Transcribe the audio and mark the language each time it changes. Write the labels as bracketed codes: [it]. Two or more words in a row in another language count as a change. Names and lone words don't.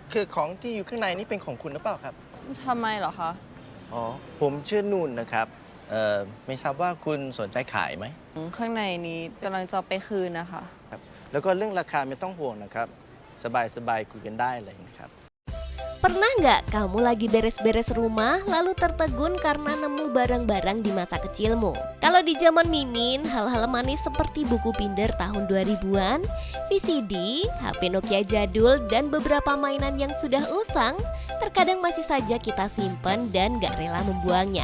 [th] คือของที่อยู่ข้างในนี่เป็นของคุณหรือเปล่าครับ ทำไมเหรอคะ อ๋อผมชื่อนุ่นนะครับไม่ทราบว่าคุณสนใจขายไหม ข้างในนี้กำลังจะเอาไปคืนนะคะ ครับแล้วก็เรื่องราคาไม่ต้องห่วงนะครับสบายๆคุยกันได้เลยนะครับ [id] Pernah nggak kamu lagi beres-beres rumah lalu tertegun karena nemu barang-barang di masa kecilmu? Kalau di zaman Mimin, hal-hal manis seperti buku binder tahun 2000-an, VCD, HP Nokia jadul, dan beberapa mainan yang sudah usang, terkadang masih saja kita simpan dan nggak rela membuangnya.